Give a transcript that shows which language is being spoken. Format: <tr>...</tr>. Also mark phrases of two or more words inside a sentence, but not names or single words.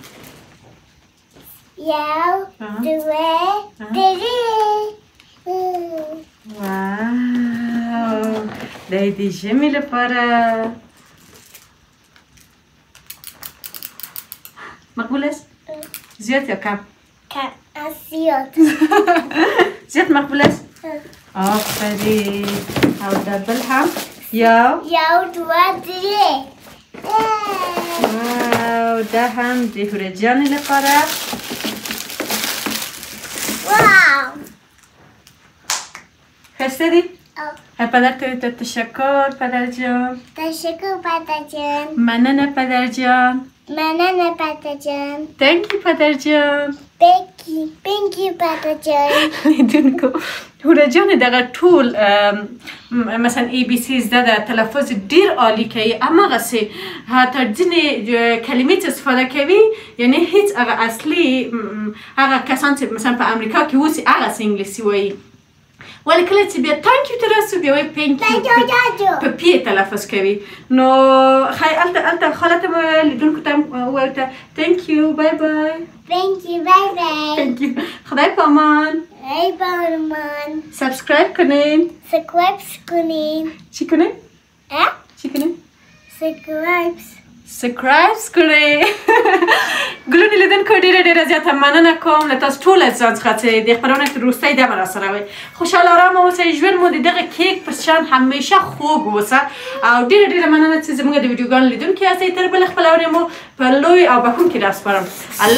<en>Yau. Dua. Three.</en> <ps>واو دا د ژمي لپاره</ps> <fa>مقبول است؟ زیاد یا کم؟ Ziyad. زیات مقبول است؟ آفرین. او در بل هم</fa> <ps>یو دو درې واو ده هم د هوره جان لپاره. واو</ps> <fa>خسته دی؟ پدر تو تشکر پدر جان. تشکر پدر جان.</fa> <ps>مننه پدر جان. مننه پدر جان.</ps> <en>تhank you</en> <fa>پدر جان.</fa> <en>thank you</en> <fa>پدر جان.</fa> <ps>لیدونکو هوره جان دغه ټول مثلا ABC زده ده تلفظ ډیر عالی کوي هماغسې حتی ځینې کلمې چې استفاده کوي یعنی هیڅ هغه اصلي هغه کسان چې مثلا په امریکا کې اوسي هغسې انګلیسي وایي ولی کله چې بیا</ps> <en>thank you</en> <ps>ته رسو بیا وایي</ps> <en>thank you</en> <ps>په پی تلفظ کوي نو ښایي هلته خاله ته به لیدونکو ته ووایو ته</ps> <en>thank you bye bye. thank you bye bye. thank you.</en> <fa>خدای پامان. ای بارمان. سابسکرایب کنین. چی کنین؟ چی کنین؟ سابسکرایب</fa> <ps>کړئ. ګلونې لیدونکو ډېره زیاته مننه کوم له تاسو ټولو ځان څخه چې د خپرونې تر وروستۍ دمه راسره وئ. خوشحاله ارامه اوسئ. ژوند مو د دغه کیک په شان همیشه خوږ اوسه او ډېره مننه چې زموږ د ویډیوګانو لیدونکي یاستئ. تر بلې خپرونې مو په لوی او بښونکي ډول سپارم.</ps>